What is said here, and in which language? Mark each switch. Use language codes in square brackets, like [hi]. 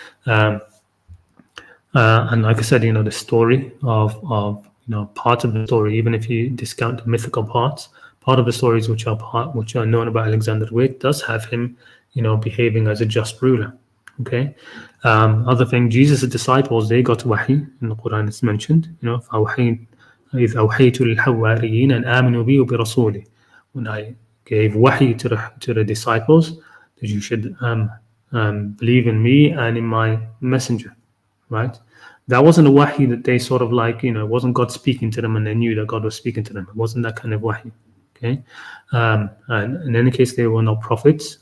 [en] And like I said, the story of part of the story, even if you discount the mythical parts, part of the stories which are known about Alexander the Great does have him, behaving as a just ruler. Okay. Other thing, Jesus' disciples, they got wahi in the Quran. It's mentioned, [ar] إذ أوحيت للحواريين أن آمنوا بي وبرسولي. [en] When I gave wahi to the disciples that you should believe in me and in my messenger, right? That wasn't a wahi that they sort of like, it wasn't God speaking to them and they knew that God was speaking to them. It wasn't that kind of wahi. Okay, and in any case, they were not prophets.